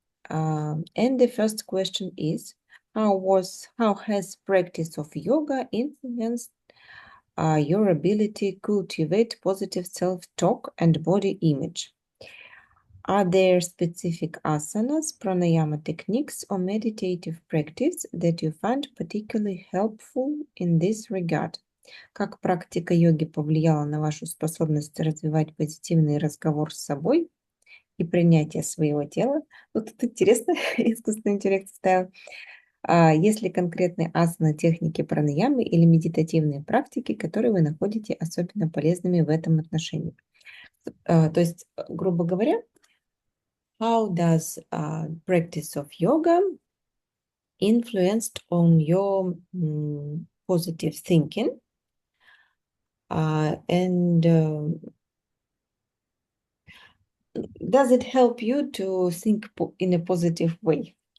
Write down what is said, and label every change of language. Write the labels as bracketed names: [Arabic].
[English] And the first question is, how has practice of yoga influenced your ability to cultivate positive self-talk and body image? Are there specific asanas, pranayama techniques, or meditative practice that you find particularly helpful in this regard? [Russian] Как практика йоги повлияла на вашу способность развивать позитивный разговор с собой и принятие своего тела? Вот тут интересно, искусственный интеллект ставил. Есть ли конкретные асаны, техники пранаямы или медитативные практики, которые вы находите особенно полезными в этом отношении? То есть, грубо говоря, [English] how does practice of yoga influenced on your positive thinking? And does it help you to think in a positive way?